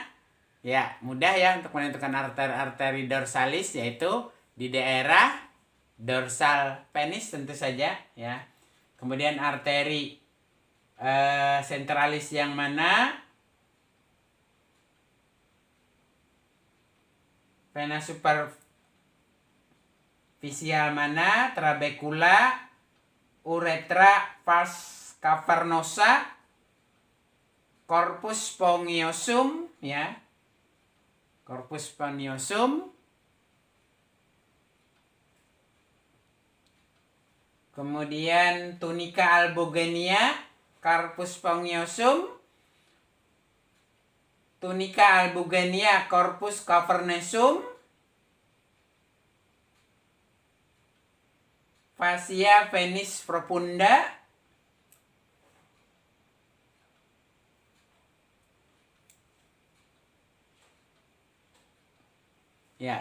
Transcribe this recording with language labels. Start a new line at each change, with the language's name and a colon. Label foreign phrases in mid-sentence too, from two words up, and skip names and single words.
Indonesian: Ya, mudah ya untuk menentukan arteri dorsalis, yaitu di daerah dorsal penis tentu saja ya. Kemudian arteri sentralis yang mana, vena superficial mana,
Latin: trabecula, uretra vas cavernosa, corpus spongiosum ya. Corpus spongiosum. Kemudian tunica albogenia, corpus spongiosum, tunica albogenia, corpus cavernosum, fascia penis profunda, ya.